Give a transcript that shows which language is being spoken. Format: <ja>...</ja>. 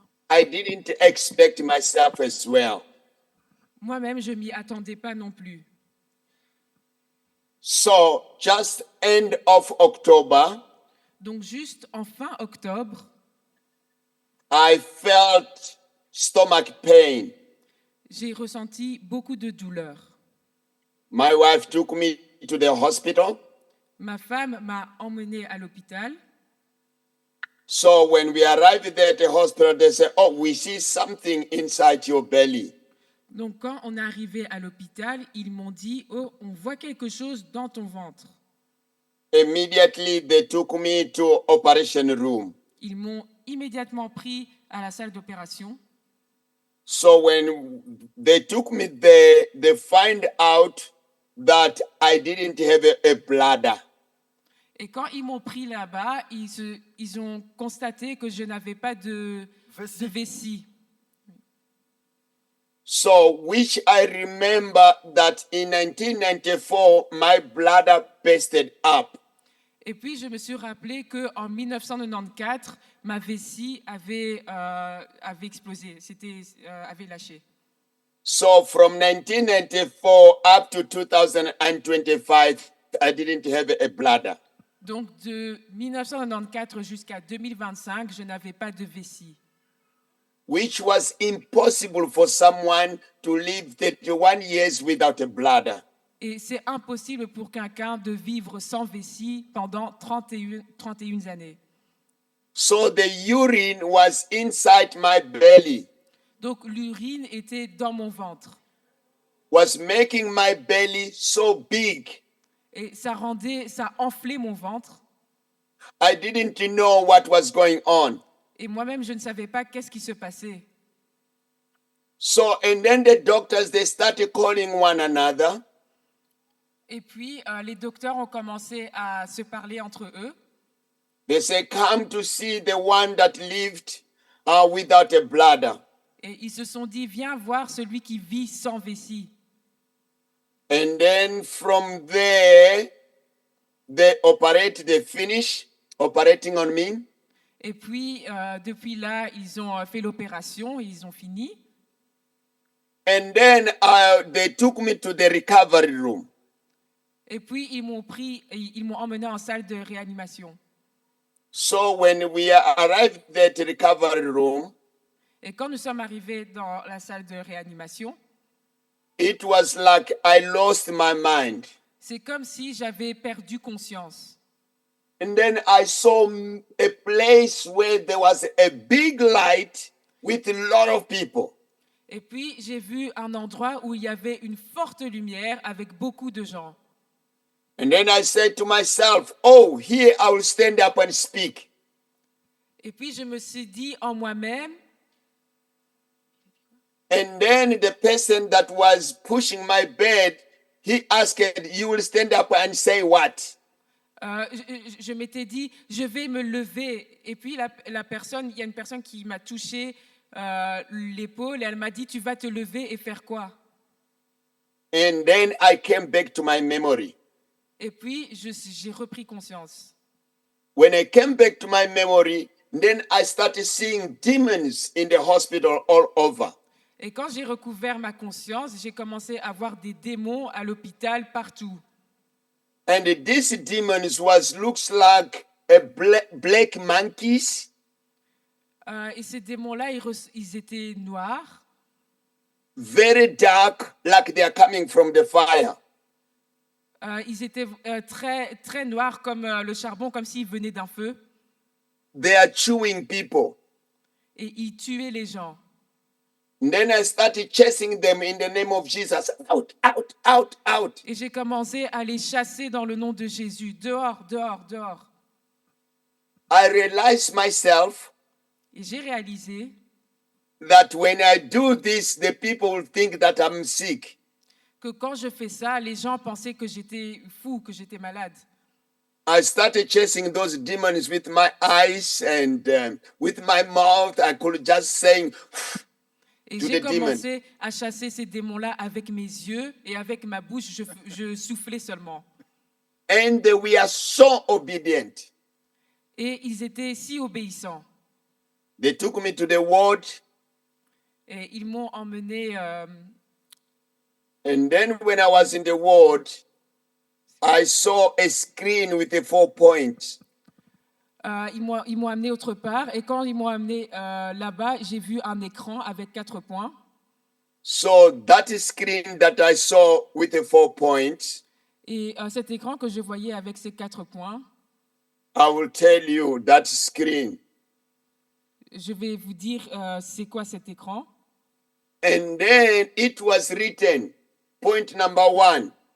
<en>I didn't expect myself as well.</en> <fr>moi-même, je m'y attendais pas non plus.</fr> <en>So just end of October,</en> <fr>Donc juste en fin octobre,</fr> <en>I felt stomach pain.</en> <fr>j'ai ressenti beaucoup de douleur.</fr> <en>My wife took me to the hospital.</en> <fr>Ma femme m'a emmenée à l'hôpital.</fr> <en>So when we arrived there at the hospital, they said, "Oh, we see something inside your belly."</en> <fr>Donc quand on est arrivé à l'hôpital, ils m'ont dit « Oh, on voit quelque chose dans ton ventre ».</fr> <en>Immediately, they took me to operation room.</en> <fr>Ils m'ont immédiatement pris à la salle d'opération.</fr> <en>So when they took me there, they find out that I didn't have a bladder.</en> <fr>Et quand ils m'ont pris là-bas, ils ont constaté que je n'avais pas de vessie.</fr> <en>So, which I remember that in 1994, my bladder busted up.</en> <fr>Et puis, je me suis rappelé qu'en 1994, ma vessie avait explosé, avait lâché.</fr> <en>So, from 1994 up to 2025, I didn't have a bladder.</en> <fr>Donc, de 1994 jusqu'à 2025, je n'avais pas de vessie.</fr> <en>Which was impossible for someone to live 31 years without a bladder.</en> <fr>Et c'est impossible pour quelqu'un de vivre sans vessie pendant 31 années.</fr> <en>So the urine was inside my belly,</en> <fr>Donc, l'urine était dans mon ventre.</fr> <en>was making my belly so big.</en> <fr>Et ça enflait mon ventre.</fr> <en>I didn't know what was going on.</en> <fr>Et moi-même, je ne savais pas qu'est-ce qui se passait.</fr> <en>So, and then the doctors, they started calling one another.</en> <fr>Et puis, les docteurs ont commencé à se parler entre eux.</fr> <en>They say, come to see the one that lived without a bladder.</en> <fr>Et ils se sont dit, viens voir celui qui vit sans vessie.</fr> <en>And then from there, they finish operating on me.</en> <fr>Et puis, depuis là, ils ont fait l'opération, ils ont fini.</fr> <en>And then they took me to the recovery room.</en> <fr>Et puis, ils m'ont emmené en salle de réanimation.</fr> <en>So when we arrived at the recovery room,</en> <fr>Et quand nous sommes arrivés dans la salle de réanimation,</fr> <en>it was like I lost my mind.</en> <fr>c'est comme si j'avais perdu conscience.</fr> <en>And then I saw a place where there was a big light with a lot of people.</en> <fr>Et puis, j'ai vu un endroit où il y avait une forte lumière avec beaucoup de gens.</fr> <en>And then I said to myself, oh, here I will stand up and speak.</en> <fr>Et puis, je me suis dit en moi-même,</fr> <en>And then the person that was pushing my bed, he asked, you will stand up and say what?</en> <fr>je m'étais dit, je vais me lever. Et puis, il y a une personne qui m'a touché l'épaule et elle m'a dit, tu vas te lever et faire quoi?</fr> <en>And then I came back to my memory.</en> <fr>Et puis, j'ai repris conscience.</fr> <en>When I came back to my memory, then I started seeing demons in the hospital all over.</en> <fr>Et quand j'ai recouvert ma conscience, j'ai commencé à voir des démons à l'hôpital partout.</fr> <en>And these demons looks like a black monkeys.</en> <fr>Et ces démons-là, ils étaient noirs,</fr> <en>Very dark, like they are coming from the fire.</en> <fr>ils étaient très, très noirs comme le charbon, comme s'ils venaient d'un feu.</fr> <en>They are chewing people.</en> <fr>Et ils tuaient les gens.</fr> <en>And then I started chasing them in the name of Jesus. Out, out, out, out.</en> <fr>Et j'ai commencé à les chasser dans le nom de Jésus. Dehors, dehors, dehors.</fr> <en>I realized myself</en> <fr>Et j'ai réalisé</fr> <en>that when I do this, the people think that I'm sick.</en> <fr>que quand je fais ça, les gens pensaient que j'étais fou, que j'étais malade.</fr> <en>I started chasing those demons with my eyes and with my mouth. I could just saying,</en> <fr>Et</fr> <en>To</en> <fr>j'ai</fr> <en>the demon.</en> <fr>commencé à chasser ces démons-là avec mes yeux et avec ma bouche, je soufflais seulement.</fr> <en>and they were so obedient.</en> <fr>Et ils étaient si obéissants.</fr> <en>They took me to the ward,</en> <fr>Et ils m'ont emmené.</fr> <en>and then when I was in the ward, I saw a screen with the 4 points.</en> <fr>Ils m'ont amené autre part. Et quand ils m'ont amené là-bas, j'ai vu un écran avec 4 points.</fr> <en>So that screen that I saw with the 4 points,</en> <fr>Et cet écran que je voyais avec ces 4 points,</fr> <en>I will tell you that screen.</en> <fr>je vais vous dire c'est quoi cet écran.</fr> <en>And then it was written, point number 1.</en>